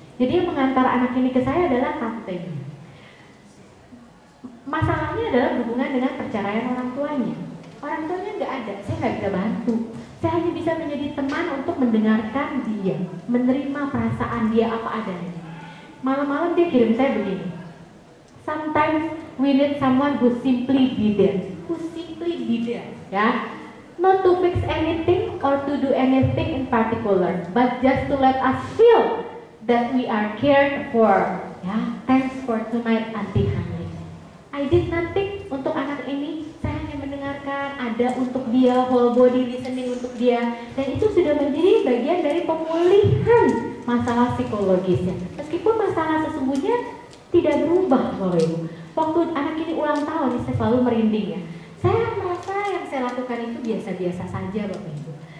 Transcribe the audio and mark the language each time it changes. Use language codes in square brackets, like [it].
[id] Jadi yang mengantar anak ini ke saya adalah tantenya. Masalahnya adalah berhubungan dengan perceraian orang tuanya. Orang tuanya nggak ada, saya nggak bisa bantu. Saya hanya bisa menjadi teman untuk mendengarkan dia, menerima perasaan dia apa adanya. Malam-malam dia kirim saya begini. [en] Sometimes we need someone who simply be there, ya. Not to fix anything or to do anything in particular, but just to let us feel that we are cared for. Ya, thanks for tonight, Auntie Hani. I did nothing [id] untuk anak ini. Saya hanya mendengarkan, ada untuk dia, whole body listening untuk dia, dan itu sudah menjadi bagian dari pemulihan masalah psikologisnya. Meskipun masalah sesungguhnya tidak berubah, Bapak Ibu. Waktu anak ini ulang tahun, saya selalu merinding ya. Saya merasa yang saya lakukan itu biasa-biasa saja, Bapak Ibu.